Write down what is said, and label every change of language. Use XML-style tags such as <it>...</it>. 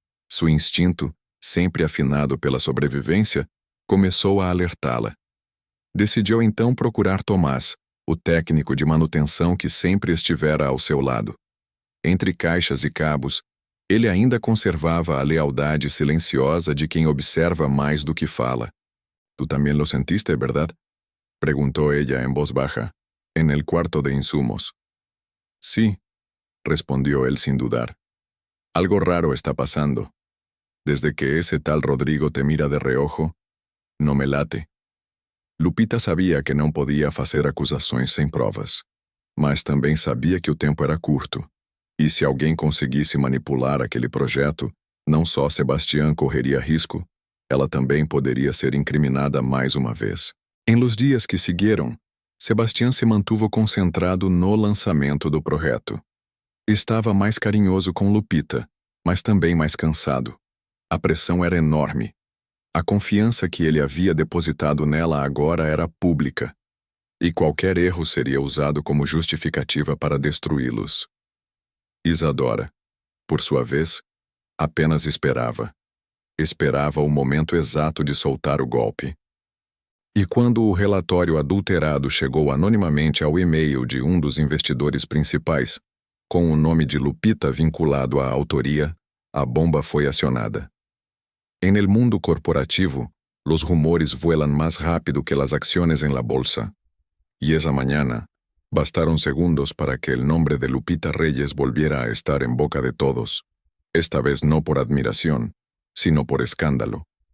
<pt>Seu instinto, sempre afinado pela sobrevivência, começou a alertá-la. Decidiu então procurar Tomás, o técnico de manutenção que sempre estivera ao seu lado. Entre caixas e cabos, ele ainda conservava a lealdade silenciosa de quem observa mais do que fala.</pt> <es>«¿Tú también lo sentiste, verdad?», preguntó ella en voz baja, en el cuarto de insumos. «Sí», respondió él sin dudar. «Algo raro está pasando. Desde que ese tal Rodrigo te mira de reojo, no me late».</es> <pt>Lupita sabia que não podia fazer acusações sem provas, mas também sabia que o tempo era curto, e se alguém conseguisse manipular aquele projeto, não só Sebastián correria risco, ela também poderia ser incriminada mais uma vez. Em los dias que seguiram, Sebastián</pt> <es>se mantuvo</es> <pt>concentrado no lançamento do projeto. Estava mais carinhoso com Lupita, mas também mais cansado. A pressão era enorme. A confiança que ele havia depositado nela agora era pública, e qualquer erro seria usado como justificativa para destruí-los. Isadora, por sua vez, apenas esperava. Esperava o momento exato de soltar o golpe. E quando o relatório adulterado chegou anonimamente ao e-mail de um dos investidores principais, com o nome de Lupita vinculado à autoria, a bomba foi acionada.</pt> <es>En el mundo corporativo, los rumores vuelan más rápido que las acciones en la bolsa. Y esa mañana, bastaron segundos para que el nombre de Lupita Reyes volviera a estar en boca de todos, esta vez no por admiración, sino por escándalo.</es>